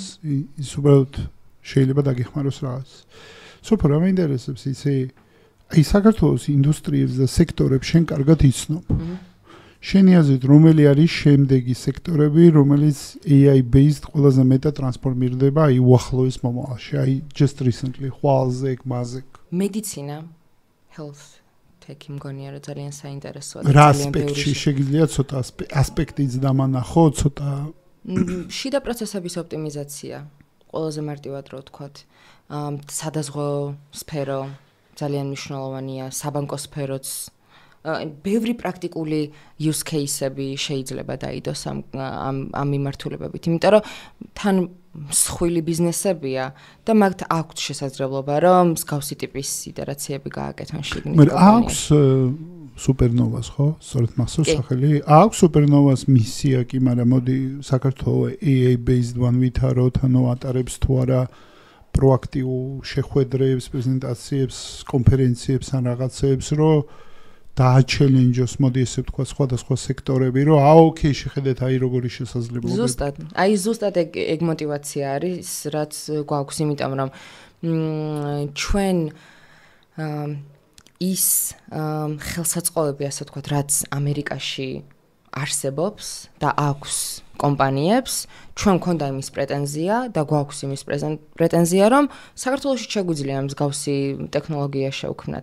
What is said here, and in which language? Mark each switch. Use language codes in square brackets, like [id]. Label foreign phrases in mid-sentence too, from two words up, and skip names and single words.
[ka] ის უბრალოდ შეიძლება დაგეხმაროს რაღაც. სოფო რა მეინტერესებს იცი? აი საქართველოს ინდუსტრიებს და სექტორებს შენ კარგად იცნობ. შენი აზრით რომელი არის შემდეგი სექტორები, რომელიც [en] AI based [ka] ყველაზე მეტად ტრანსფორმირდება აი უახლოეს მომავალში? აი [en] just recently [ka] ხვალზე, მაზე. მედიცინა, [en] health tech- [ka] ი მგონია რომ ძალიან საინტერესოა და ძალიან ბევრი. შეგიძლია ცოტა ასპექტიც დამანახო, ცოტა შიდა პროცესების ოპტიმიზაცია. ყველაზე მარტივად რო ვთქვათ, სადაზღვო სფერო ძალიან მნიშვნელოვანია, საბანკო სფეროც ბევრი პრაქტიკული [en] use case- [ka] ები შეიძლება დაიდოს ამ მიმართულებებით, იმიტომ რომ თან მსხვილი ბიზნესებია და მაგთ აქვს შესაძლებლობა რომ მსგავსი ტიპის იტერაციები გააკეთონ შიგნით. მე აქვს სუპერნოვას ხო? სწორედ მახსოვს სახელი. აქვს სუპერნოვას მისია კი, მაგრამ მოდი საქართველოს [en] AI based one [ka] ვითაროთ, ანუ ატარებს თუ არა პროაქტიულ შეხვედრებს, პრეზენტაციებს, კონფერენციებს ან რაღაცებს, რომ დააჩელენჯოს, მოდი ესე ვთქვა, სხვადასხვა სექტორები, რომ ოკეი, შეხედეთ აი როგორი შესაძლებლობები. ზუსტად ეგ мотиваცია არის, რაც გვაქვს, იმიტომ რომ ჩვენ ის ხელსაწყოები, ასე ვთქვათ, რაც ამერიკაში არსებობს და აქვს კომპანიებს, ჩვენ მქონდა იმის პრეტენზია და გვაქვს იმის პრეტენზია, რომ საქართველოში შეგვიძლია მსგავსი ტექნოლოგია შევქმნათ.